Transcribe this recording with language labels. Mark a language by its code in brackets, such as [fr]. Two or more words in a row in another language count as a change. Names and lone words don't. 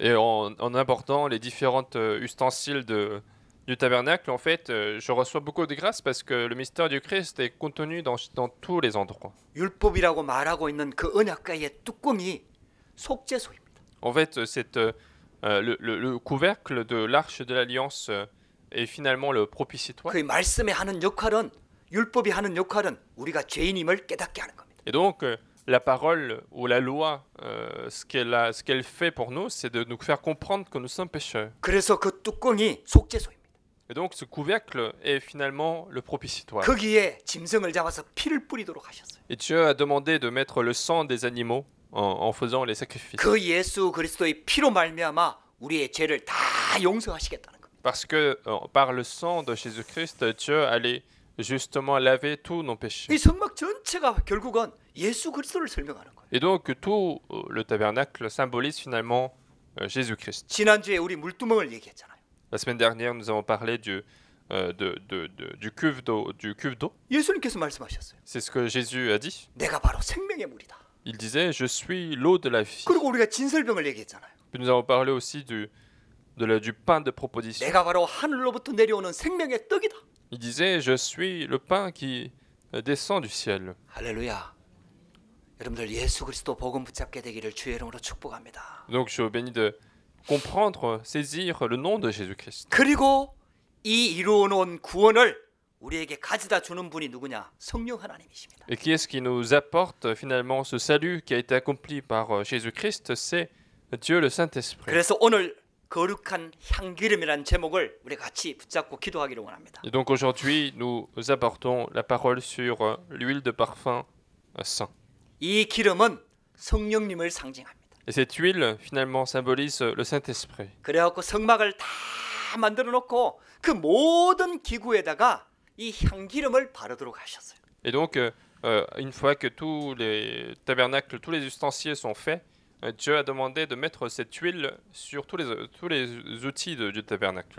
[fr] Et en abordant les différentes ustensiles du tabernacle, en fait, je reçois beaucoup de grâce parce que le mystère du Christ est contenu dans tous les endroits. [ko] 율법이라고 말하고 있는 그 언약궤의 뚜껑이 속죄소입니다. [fr] En fait, le couvercle de l'arche de l'alliance est finalement le propitiatoire. [ko] 그 말씀에 하는 역할은 율법이 하는 역할은 우리가 죄인임을 깨닫게 하는 겁니다. [fr] Et donc, la parole ou la loi, ce qu'elle fait pour nous, c'est de nous faire comprendre que nous sommes pécheurs. [ko] 그래서 그 뚜껑이 속죄소입니다. [fr] Et donc, ce couvercle est finalement le propitiatoire. [ko] 거기에 짐승을 잡아서 피를 뿌리도록 하셨어요. [fr] Et Dieu a demandé de mettre le sang des animaux en faisant les sacrifices. [ko] 그 예수 그리스도의 피로 말미암아 우리의 죄를 다 용서하시겠다는 겁니다. [fr] Parce que par le sang de Jésus-Christ, Dieu allait justement laver tous nos péchés. [ko] 이 성막 전체가 결국은 예수 그리스도를 설명하는 거예요. [fr] Et donc, tout le tabernacle symbolise finalement Jésus-Christ. [ko] 지난주에 우리 물두멍을 얘기했잖아요. [fr] La semaine dernière, nous avons parlé du cuve d'eau. [ko] 예수님께서 말씀하셨어요. [fr] C'est ce que Jésus a dit. [ko] 내가 바로 생명의 물이다. [fr] Il disait, je suis l'eau de la vie. [ko] 그리고 우리가 진설병을 얘기했잖아요. [fr] Puis nous avons parlé aussi du pain de proposition. [ko] 내가 바로 하늘로부터 내려오는 생명의 떡이다. [fr] Il disait, je suis le pain qui descend du ciel. [ko] 할렐루야. 여러분들 예수 그리스도 복음 붙잡게 되기를 주의 이름으로 축복합니다. [fr] Donc je vous bénis de comprendre, saisir le nom de Jésus-Christ. [ko] 그리고 이 이루어놓은 구원을 우리에게 가져다 주는 분이 누구냐? 성령 하나님이십니다. [fr] Et qui est-ce qui nous apporte finalement ce salut qui a été accompli par Jésus-Christ? C'est Dieu le Saint-Esprit. [ko] 그래서 오늘 거룩한 향기름이라는 제목을 우리 같이 붙잡고 기도하기를 원합니다. [fr] Et donc aujourd'hui, nous abordons la parole sur l'huile de parfum saint. [ko] 이 기름은 성령님을 상징합니다. [fr] Et cette huile finalement symbolise le Saint-Esprit. [ko] 그래갖고 성막을 다 만들어 놓고 그 모든 기구에다가 이 향기름을 바르도록 하셨어요. [fr] Et donc, une fois que tous les tabernacles, tous les ustensiles sont faits, Dieu a demandé de mettre cette huile sur tous les outils du tabernacle.